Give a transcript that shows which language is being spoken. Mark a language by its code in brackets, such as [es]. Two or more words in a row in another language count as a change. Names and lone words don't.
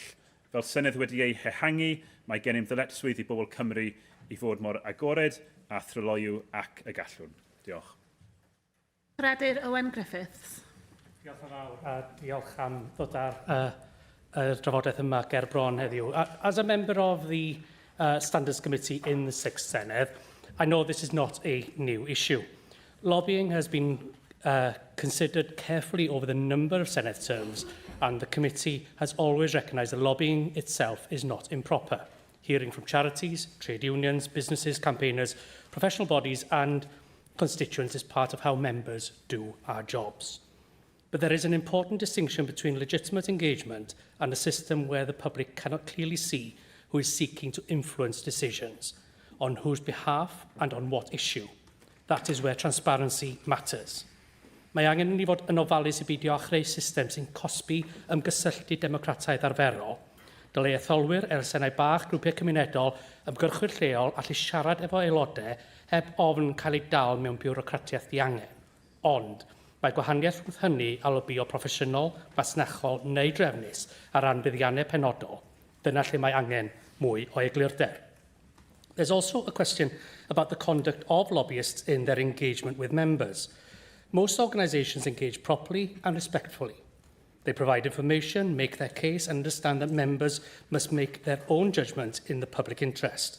[cy] Fel Senedd wedi ei hehangu, mae gennym ddyletswydd i bobl Cymru i fod mor agored a thryloiw ac y gallwn. Diolch. Credir Owen Griffiths. Diolch yn fawr a diolch am ddod ar y drafodaeth yma ger bron heddiw. [en] As a member of the Standards Committee in the 6th Senedd, I know this is not a new issue. Lobbying has been considered carefully over the number of Senedd terms, and the committee has always recognised that lobbying itself is not improper. Hearing from charities, trade unions, businesses, campaigners, professional bodies and constituents is part of how members do our jobs. But there is an important distinction between legitimate engagement and a system where the public cannot clearly see who is seeking to influence decisions, on whose behalf and on what issue. That is where transparency matters. [cy] Mae angen i ni fod yn ofalus i beidio â chreu system sy'n cosbi ymgysylltu democrataidd arferol. Dylai etholwyr, elusennau bach, grwpiau cymunedol, ymgyrchwyr lleol allu siarad efo aelodau heb ofn cael ei dal mewn biwrocratiaeth ddiangen. Ond, mae gwahaniaeth rhwng hynny a lobio proffesiynol, masnachol neu drefnus ar ran buddiannau penodol. Dyna lle mae angen mwy o eglurder. [en] There's also a question about the conduct of lobbyists in their engagement with members. Most organisations engage properly and respectfully. They provide information, make their case, and understand that members must make their own judgment in the public interest.